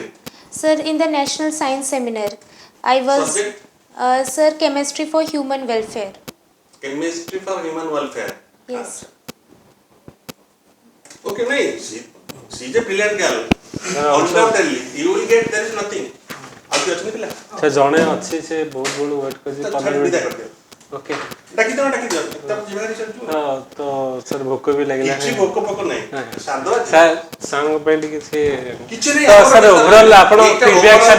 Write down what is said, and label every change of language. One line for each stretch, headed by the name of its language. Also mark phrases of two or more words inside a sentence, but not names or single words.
English: Sir, in the National Science Seminar, I was, Subject? sir, chemistry for human welfare. Chemistry for human welfare. Yes. Okay, nice. She is a brilliant girl. also- Undoubtedly, you will get, there is nothing.
Odia: ଆଉ କିଏ ଅଛନ୍ତି ପିଲା? ସେ ଜଣେ ଅଛି ସେ ବହୁତ ବେଳୁ ୱେଟ୍ କରିଛି ତ 15 ଛାଡ଼ି ବିଦା ମିନିଟ୍। କରିଦିଅ। ଓକେ ଡାକିଦିଅ ତାପରେ ଯିବା ରିସର୍ଚ୍ଚ। ହଁ ତ ସାର୍ ଭୋକ ବି ଲାଗିଲା କିଛି ଭୋକ ଫୋକ ନାହିଁ। ସାଧା ଅଛି। ସାର୍ ସାଙ୍ଗ ପାଇଁ ଟିକେ ସେ କିଛି ନାହିଁ। ତ ଆମର ସାର୍ ଓଭରଅଲ୍ ଆପଣ ଏଇଟା ଫିଡବ୍ୟାକ୍ ସାର୍